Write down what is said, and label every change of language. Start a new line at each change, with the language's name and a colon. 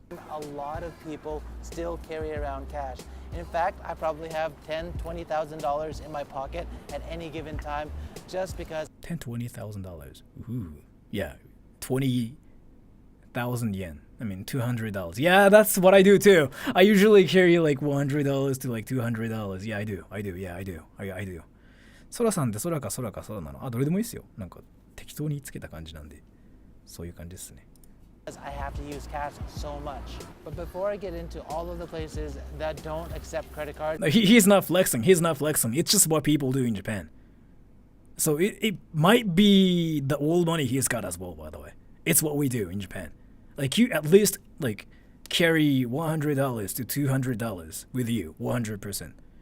English: A lot of people still carry around cash. In fact, I probably have $10,000, $20,000 in my pocket at any given time just because... $20,000. Ooh. Yeah, 20,000 yen. I mean, $200. Yeah, that's what I do too. I usually carry like $100 to like $200. Yeah, I do. Yeah, I do.
Japanese: ソラさんって空か空なの？あ、どれでもいいっすよ。なんか適当につけた感じなんで、そういう感じですね。
English: I have to use cash so much. But before I get into all of the places that don't accept credit cards, No, he's not flexing. He's not flexing. It's just what people do in Japan. So it might be the old money he's got as well, by the way. It's what we do in Japan. Like you at least like carry $100 to $200 with you, 100%.